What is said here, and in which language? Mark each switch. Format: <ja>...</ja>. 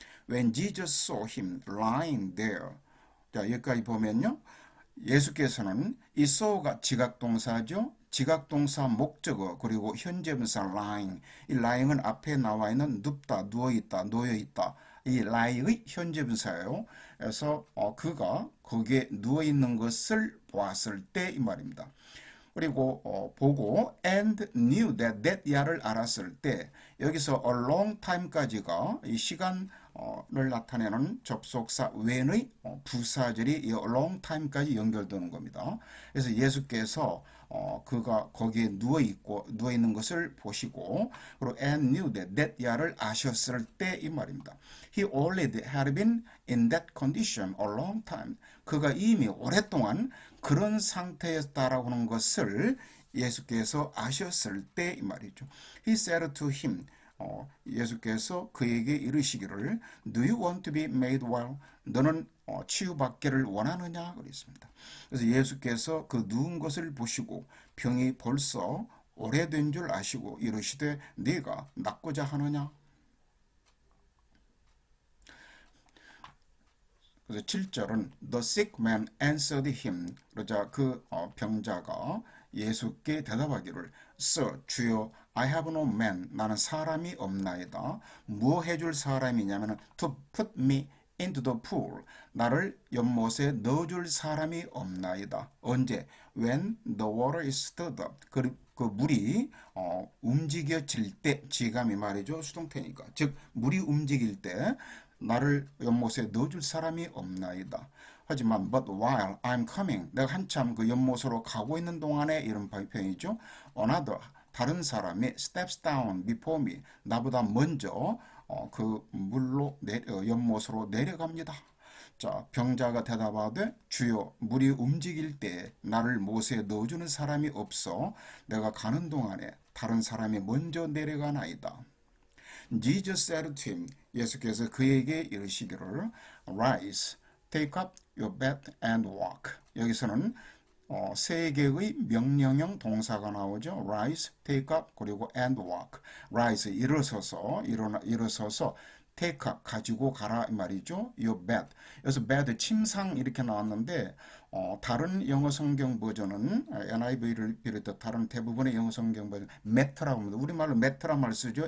<en>When Jesus saw him lying there.</en> <ko>자, 여기까지 보면요. 예수께서는 이 saw가 지각동사죠. 지각동사 목적어 그리고 현재분사 lying. 이 lying은 앞에 나와 있는 눕다, 누워있다, 놓여있다. 이 lie의 현재분사예요. 그래서 그가 거기에 누워있는 것을 보았을 때 이 말입니다. 그리고 보고</ko> <en>and knew that</en> <ko>야를 알았을 때 여기서</ko> <en>a long time</en> <ko>까지가 이 시간을 나타내는 접속사 when의 부사절이 이 a long time까지 연결되는 겁니다. 그래서 예수께서 그가 거기에 누워 있는 것을 보시고 그리고</ko> <en>and knew that</en> <ko>야를 아셨을 때 이 말입니다.</ko> <en>He already had been in that condition a long time.</en> <ko>그가 이미 오랫동안 그런 상태였다라고 하는 것을 예수께서 아셨을 때 이 말이죠.</ko> <en>He said to him,</en> <ko>예수께서 그에게 이르시기를</ko> <en>Do you want to be made well?</en> <ko>너는 치유받기를 원하느냐? 그랬습니다. 그래서 예수께서 그 누운 것을 보시고 병이 벌써 오래된 줄 아시고 이르시되 네가 낫고자 하느냐? 그래서 7절은</ko> <en>The sick man answered him.</en> <ko>그러자 그 병자가 예수께 대답하기를</ko> <en>Sir,</en> <ko>주여,</ko> <en>I have no man.</en> <ko>나는 사람이 없나이다. 뭐 해줄 사람이냐면</ko> <en>To put me into the pool.</en> <ko>나를 연못에 넣어줄 사람이 없나이다. 언제?</ko> <en>When the water is stirred up.</en> <ko>그 물이 움직여질 때, 지감이 말이죠. 수동태니까. 즉 물이 움직일 때 나를 연못에 넣어줄 사람이 없나이다. 하지만</ko> <en>but while I'm coming,</en> <ko>내가 한참 그 연못으로 가고 있는 동안에 이런 표현이죠. another, 다른 사람이</ko> <en>steps down before me,</en> <ko>나보다 먼저 그 물로 연못으로 내려갑니다. 자, 병자가 대답하되 주여, 물이 움직일 때 나를 못에 넣어주는 사람이 없어 내가 가는 동안에 다른 사람이 먼저 내려가나이다.</ko> <en>Jesus said to him,</en> <ko>예수께서 그에게 이르시기를</ko> <en>Rise, take up your bed and walk.</en> <ko>여기서는 세 개의 명령형 동사가 나오죠.</ko> <en>Rise, take up,</en> <ko>그리고</ko> <en>and walk.</en> <ko>Rise, 일어서서, 일어서서</ko> <en>take up,</en> <ko>가지고 가라 이 말이죠.</ko> <en>Your bed.</en> <ko>여기서 bed, 침상 이렇게 나왔는데 다른 영어 성경 버전은 NIV를 비롯해 다른 대부분의 영어 성경 버전 mat라고 합니다. 우리말로 mat란 말 쓰죠.</ko>